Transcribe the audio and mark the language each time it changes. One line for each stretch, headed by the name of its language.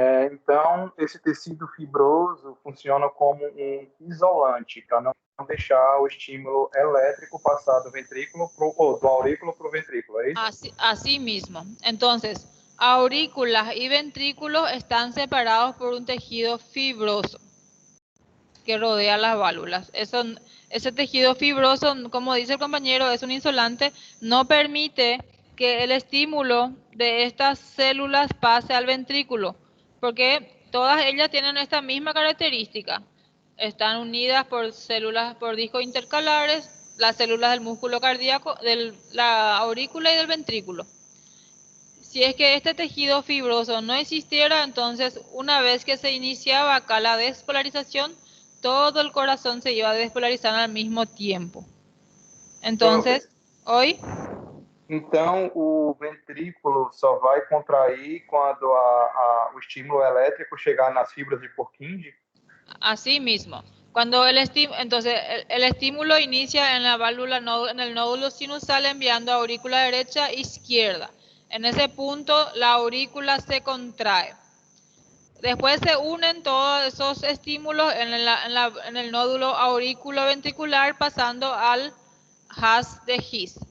Portuguese: Então, esse tecido fibroso funciona como um isolante para não deixar o estímulo elétrico passar do ventrículo do aurículo para o ventrículo, é isso?
Spanish: Así mismo. Entonces, aurículas y ventrículos están separados por un tejido fibroso que rodea las válvulas. Ese tejido fibroso, como dice el compañero, es un isolante, no permite que el estímulo de estas células pase al ventrículo, porque todas ellas tienen esta misma característica. Están unidas por células, por discos intercalares, las células del músculo cardíaco, de la aurícula y del ventrículo. Si es que este tejido fibroso no existiera, entonces una vez que se iniciaba acá la despolarización, todo el corazón se iba a despolarizar al mismo tiempo. Entonces, hoy...
Portuguese: Então, o ventrículo só vai contrair quando o estímulo elétrico chegar nas fibras de Purkinje?
Spanish: Así mismo. Cuando el estímulo inicia en la válvula, en el nódulo sinusal, enviando a aurícula derecha e izquierda. En ese punto, la aurícula se contrae. Después se unen todos esos estímulos en el nódulo auriculoventricular, pasando al haz de His.